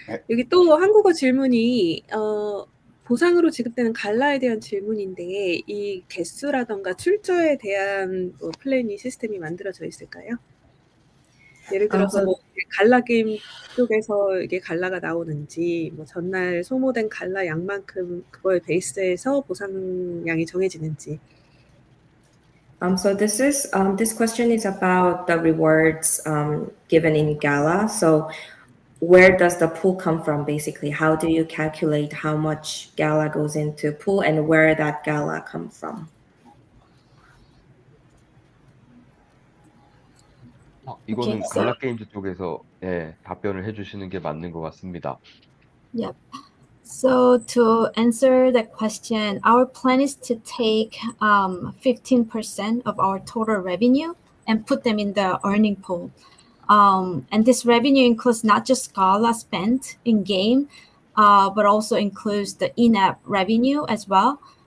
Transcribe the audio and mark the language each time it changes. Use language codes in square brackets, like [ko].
[ko] 여기 또 한국어 질문이 보상으로 지급되는 갈라에 대한 질문인데 이 개수라던가 출조에 대한 뭐 플래닛 시스템이 만들어져 있을까요? 예를 들어서 뭐 갈라 게임 쪽에서 이게 갈라가 나오는지 뭐 전날 소모된 갈라 양만큼 그거에 베이스해서 보상량이 정해지는지. [en] So this question is about the rewards given in Gala. So where does the pool come from, basically? How do you calculate how much Gala goes into pool and where that Gala come from? [ko] 이거는 갈라 게임즈 쪽에서 답변을 해주시는 게 맞는 것 같습니다. [en] Yep. So to answer that question, our plan is to take 15% of our total revenue and put them in the earning pool. And this revenue includes not just Gala spent in game, but also includes the in-app revenue as well.